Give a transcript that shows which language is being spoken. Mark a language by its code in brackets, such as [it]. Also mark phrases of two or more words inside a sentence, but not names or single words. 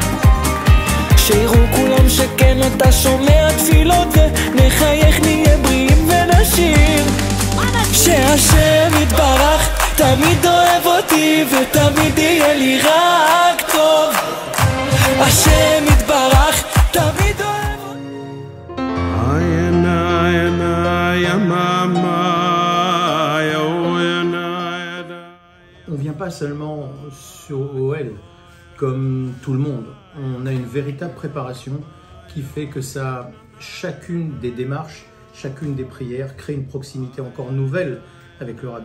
[he] שיראו כולם שכן אתה שומע תפילות, ונחייך נהיה בריאים ונשיר. שהשם יתברך תמיד אוהב אותי, ותמיד יהיה לי רק טוב. השם יתברך תמיד אוהב אותי. [fr] On vient pas seulement sur OL comme tout le monde. On a une véritable préparation qui fait que ça, chacune des démarches, chacune des prières crée une proximité encore nouvelle avec le Rabbi.